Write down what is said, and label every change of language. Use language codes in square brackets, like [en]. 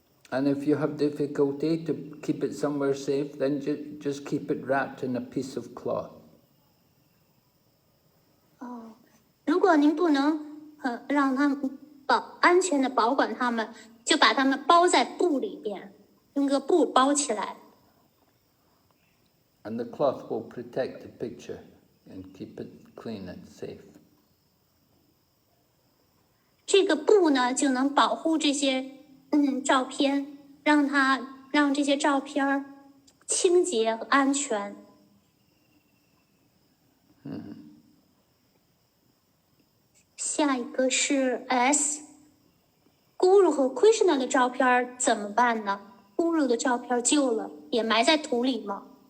[en] And if you have difficulty to keep it somewhere safe, then just keep it wrapped in a piece of cloth. [zh] 如果您不能让他们安全的保管他们，就把他们包在布里边，用个布包起来。 [en] And the cloth will protect the picture and keep it clean and safe. [zh] 这个布呢，就能保护这些照片，让这些照片清洁和安全。下一个是 S。Guru 和 Krishna 的照片怎么办呢 ？Guru 的照片旧了，也埋在土里吗？